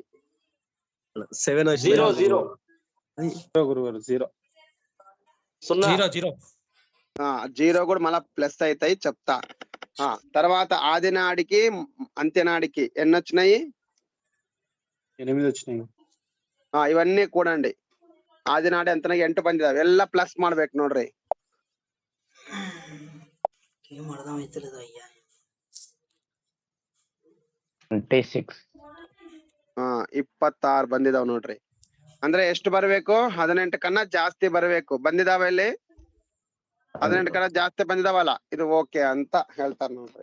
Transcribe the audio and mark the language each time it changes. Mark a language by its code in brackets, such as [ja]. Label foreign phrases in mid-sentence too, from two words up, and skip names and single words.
[te] 7 0 0 గురుగారు 0. 0 0 కూడా మళ్ళా ప్లస్ అవుతాయి, చెప్తా. తర్వాత ఆదినాడికి అంత్యనాడికి ఎన్ని వచ్చినాయి? 8 వచ్చినాయి. [kn] ಇವನ್ನೇ ಕೂಡಂಡಿ. ಆದಿನಾಡಿ ಅಂತನಾಗ 8 ಬಂದಿದಾವೆ. ಎಲ್ಲ ಪ್ಲಸ್ ಮಾಡ್ಬೇಕು ನೋಡ್ರಿ. [te] ఏం అర్థమైతలేదు అయ్యా. 26. [kn] 26 ಬಂದಿದಾವ್ ನೋಡ್ರಿ. ಅಂದ್ರೆ ಎಷ್ಟು ಬರ್ಬೇಕು? 18 ಕన్నా ಜಾಸ್ತಿ ಬರ್ಬೇಕು. ಬಂದಿದಾವೆ ಇಲ್ಲಿ 18 ಕన్నా ಜಾಸ್ತಿ ಬಂದಿದಾವಲ್ಲ, ಇದು ಓಕೆ ಅಂತ ಹೇಳ್ತಾರ ನೋಡ್ರಿ.